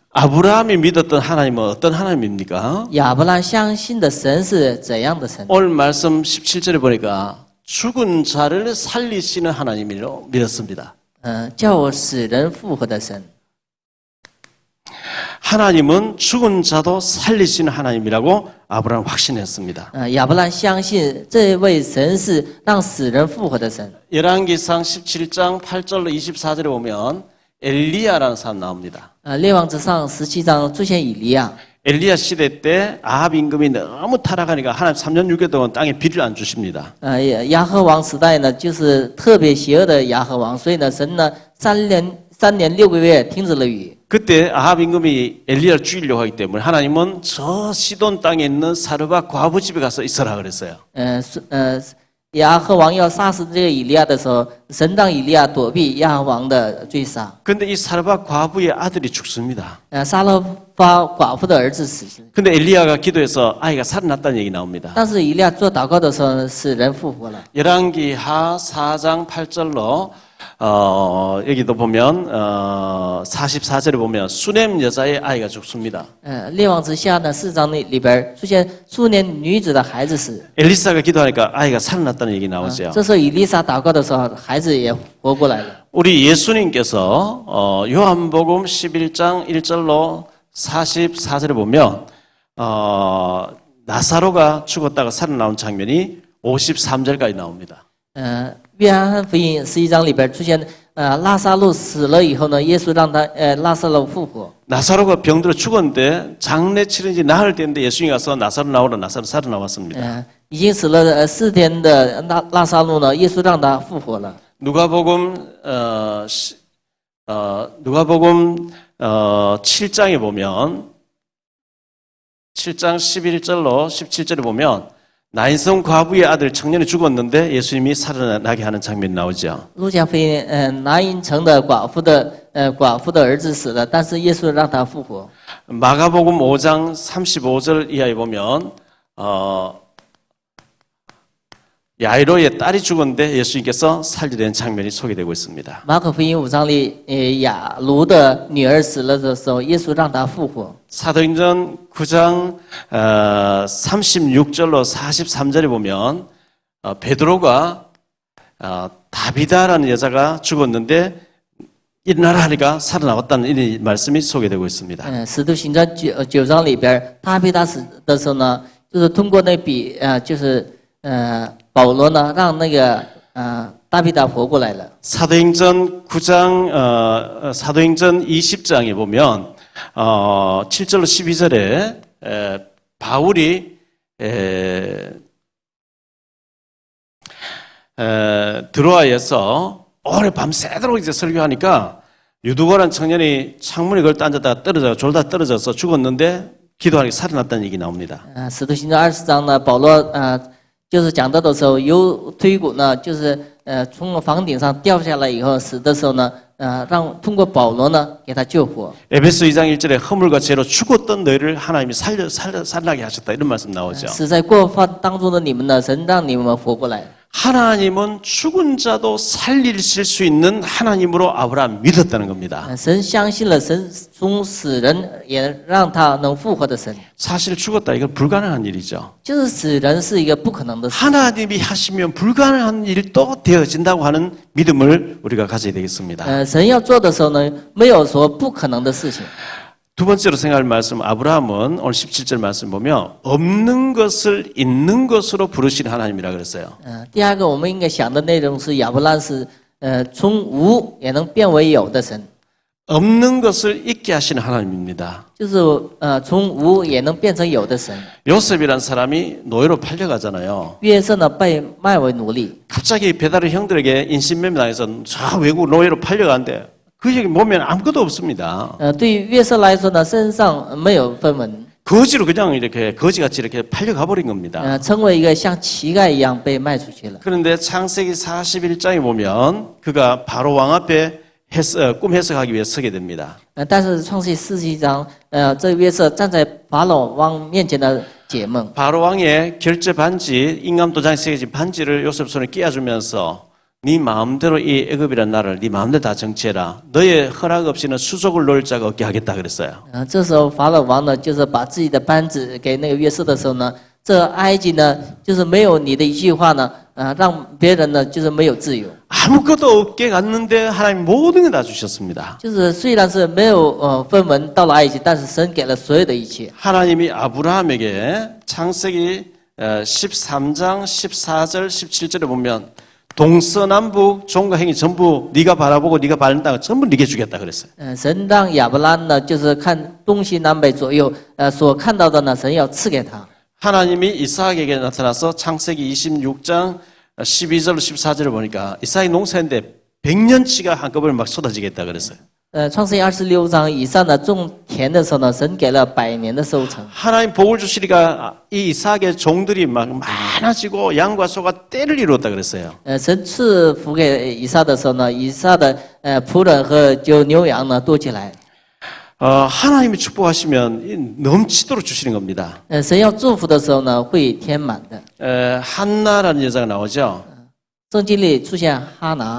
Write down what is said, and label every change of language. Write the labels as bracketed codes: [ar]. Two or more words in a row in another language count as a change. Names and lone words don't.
[ko] 아브라함이 믿었던 하나님은 어떤 하나님입니까? [zh] 亚伯兰相信的神是怎样的神？ [ko] 오늘 말씀 17절에 보니까 죽은 자를 살리시는 하나님이로 믿었습니다. [zh] 叫使人复活的神。 [ko] 하나님은 죽은 자도 살리시는 하나님이라고 아브라함 확신했습니다. [zh] 亚伯兰相信这位神是让死人复活的神。 [ko] 열왕기상 17장 8절로 24절에 보면 엘리야라는 사람 나옵니다. [zh] 列王之上17章出现以利亚。 [ko] 엘리야 시대 때 아합 임금이 너무 타락하니까 하나님 3년 6개월 동안 땅에 비를 안 주십니다. [zh] 亚和王时代呢，就是特别邪恶的亚和王，所以呢，神呢3年6个月停止了雨。 [ko] 그때 아합 임금이 엘리야를 죽이려고 하기 때문에 하나님은 저 시돈 땅에 있는 사르밧 과부 집에 가서 있어라 그랬어요. [zh] 亚和王要杀死这个以利亚的时候，神让以利亚躲避亚和王的追杀。 [ko] 근데 이 사르밧 과부의 아들이 죽습니다. [zh] 撒勒法寡妇的儿子死。 [ko] 근데 엘리야가 기도해서 아이가 살아났다는 얘기 나옵니다. [zh] 但是以利亚做祷告的时候，使人复活了。 [ko] 열왕기하 4장 8절로 여기도 보면 44절에 보면 수넴 여자의 아이가 죽습니다. [zh] 列王之下呢4章里边出现苏年女子的孩子死。 [ko] 엘리사가 기도하니까 아이가 살아났다는 얘기 나오죠. [zh] 这时候以利沙祷告的时候，孩子也活过来了。 [ko] 우리 예수님께서 요한복음 11장 1절로 44절에 보면 나사로가 죽었다가 살아나온 장면이 53절까지 나옵니다. [zh] 约翰福音11章里边出现拉撒路死了以后呢，耶稣让他拉撒路复活。 [ko] 나사로가 병들어 죽었는데 장례 치른지 나흘 됐는데 예수님이 가서 나사로 나오라 나사로 살아나왔습니다. [zh] 已经死了4天的拉撒路呢，耶稣让他复活了。 [ko] 누가복음 7장에 보면 7장 11절로 17절에 보면 나인성 과부의 아들 청년이 죽었는데 예수님이 살아나게 하는 장면이 나오죠. [zh] 路加福音拿因城的寡妇的儿子死了，但是耶稣让他复活。 [ko] 마가복음 5장 35절 이하에 보면 야이로의 딸이 죽었는데 예수님께서 살리는 장면이 소개되고 있습니다. [zh] 马可福音5章里雅卢的女儿死了的时候，耶稣让她复活。 [ko] 사도행전 9장 36절로 43절에 보면 베드로가 다비다라는 여자가 죽었는데 일어나라 하니까 살아나왔다는 이 말씀이 소개되고 있습니다. [zh] 使徒行传9章里边，他被他死的时候呢，就是通过保罗呢，让那个大比达活过来了。 [ko] 사도행전 9장 사도행전 20장에 보면 7절로 12절에 바울이 드로아에서 오래 밤새도록 이제 설교하니까 유두고란 청년이 창문에 걸터 앉았다가 졸다 떨어져서 죽었는데 기도하니까 살아났다는 얘기 나옵니다. [zh] 使徒行传20章呢，保罗就是讲到的时候，有推骨呢，就是从房顶上掉下来以后死的时候呢，让通过保罗呢给他救活。 [ko] 에베소 2장 1절에 허물과 죄로 죽었던 너희를 하나님이 살나게 하셨다 이런 말씀 나오죠. [zh] 死在过犯当中的你们呢，神让你们活过来。 [ko] 하나님은 죽은 자도 살리실 수 있는 하나님으로 아브라함 믿었다는 겁니다. [zh] 神相信了神从死人也让他能复活的神。 [ko] 사실 죽었다 이건 불가능한 일이죠. [zh] 就是死人是一个不可能的事。 [ko] 하나님이 하시면 불가능한 일도 되어진다고 하는 믿음을 우리가 가져야 되겠습니다. [zh] 神要做的时候呢，没有说不可能的事情。 [ko] 두 번째로 생각할 말씀 아브라함은 오늘 17절 말씀 보면 없는 것을 있는 것으로 부르시는 하나님이라 그랬어요. [zh] 第二个我们应该想的内容是亚伯拉是从无也能变为有的神， [ko] 없는 것을 있게 하시는 하나님입니다. [zh] 就是从无也能变成有的神。 [ko] 요셉이란 사람이 노예로 팔려가잖아요. [zh] 约瑟呢被卖为奴隶， [ko] 갑자기 베드로 형들에게 인신매매 당해서 저 외국 노예로 팔려가는데 그 얘기 보면 아무것도 없습니다. [zh] 对于约瑟来说呢，身上没有分文， [ko] 거지로 그냥 이렇게 거지같이 이렇게 팔려가 버린 겁니다. [zh] 成为一个像乞丐一样被卖出去了。 [ko] 그런데 창세기 41장에 보면 그가 바로 왕 앞에 꿈 해석하기 위해 서게 됩니다. [zh] 但是创世记47章，这约瑟站在法老王面前的解梦， [ko] 바로 왕의 결제 반지, 임금 도장에 새겨진 반지를 요셉 손에 끼워주면서 네 마음대로 이 애굽이라는 나라를 네 마음대로 다 정치해라. 너의 허락 없이는 수족을 놓을 자가 없게 하겠다 그랬어요. [zh] 这时候法老王呢，就是把自己的扳指给那个约瑟的时候呢，这埃及呢，就是没有你的一句话呢，让别人呢就是没有自由。 [ko] 아무것도 없게 갔는데 하나님 모든 걸 다 주셨습니다. [zh] 就是虽然是没有分文到了埃及，但是神给了所有的一切。 [ko] 하나님이 아브라함에게 창세기 13장 14절 17절에 보면 동서남북 종과 행위 전부 네가 바라보고 네가 바른 땅을 전부 네게 주겠다 그랬어요. [zh] 神让亚伯拉呢，就是看东西南北左右，所看到的呢，神要赐给他。 [ko] 하나님이 이삭에게 나타나서 창세기 26장 12절 14절을 보니까 이삭이 농사했는데 100년치가 한꺼번에 막 쏟아지겠다 그랬어요. [zh] 创世记26章以上呢，种田的时候呢，神给了100年的收成。 [ko] 하나님 복을 주시니까 이 이삭의 종들이 막 많아지고 양과 소가 때를 이루었다 그랬어요. [zh] 神赐福给以撒的时候呢，以撒的仆人和就牛羊呢多起来。 [ko] 하나님이 축복하시면 넘치도록 주시는 겁니다. [zh] 神要祝福的时候呢，会填满的。 [ko] 한나라는 여자가 나오죠. [zh] 圣经里出现哈拿，